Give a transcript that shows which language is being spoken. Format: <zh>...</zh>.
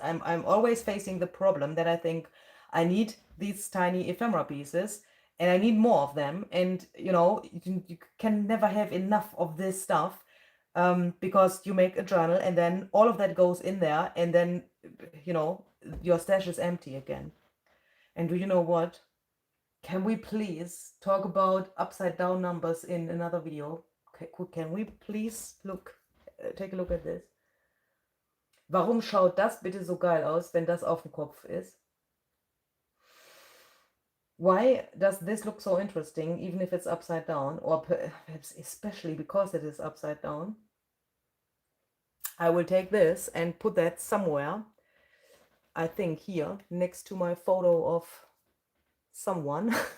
<en>I'm always facing the problem that I think I need these tiny ephemera pieces and I need more of them, and you know, you can never have enough of this stuff, because you make a journal and then all of that goes in there and then, you know, your stash is empty again. And do you know what? Can we please talk about upside down numbers in another video? Can we please take a look at this?</en> <de>Warum schaut das bitte so geil aus, wenn das auf dem Kopf ist?</de> <en>Why does this look so interesting, even if it's upside down, or perhaps especially because it is upside down? I will take this and put that somewhere, I think here, next to my photo of someone.</en>